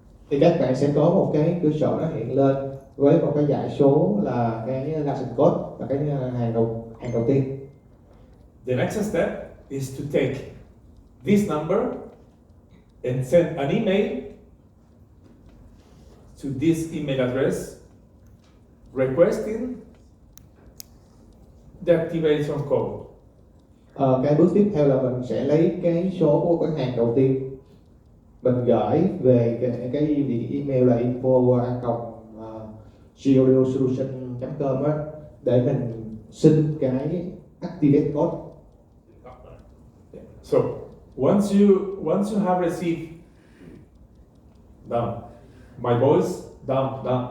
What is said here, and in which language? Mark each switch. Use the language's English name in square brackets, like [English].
[Vietnamese] Thì các bạn sẽ có một cái cửa sổ nó hiện lên với một cái dãy số là cái license code và cái hàng đầu tiên. [English] The next step is to take this number and send an email to this email address requesting the activation code. [Vietnamese] Cái bước tiếp theo là mình sẽ lấy cái số của cái hàng đầu tiên, mình gửi về cái email là info@geodiosolution.com á, để mình xin cái activate code. [English] So once you have received down my voice down